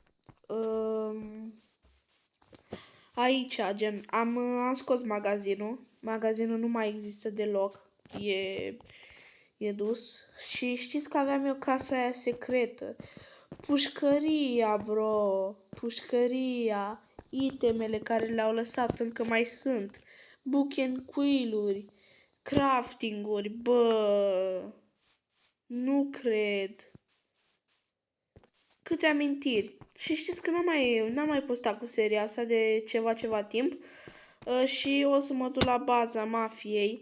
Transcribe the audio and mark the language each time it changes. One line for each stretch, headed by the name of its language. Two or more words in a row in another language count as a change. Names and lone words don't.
Romanian: Aici, gen, am scos magazinul. Magazinul nu mai există deloc. E dus. Și știți că aveam eu casa aia secretă. Pușcăria, bro. Pușcăria. Itemele care le-au lăsat încă mai sunt.
English: Book and quill-uri.
Romanian: Crafting-uri. Bă. Nu cred. Câte amintiri. Și știți că n-am mai postat cu seria asta de ceva timp. Și o să mă duc la baza mafiei.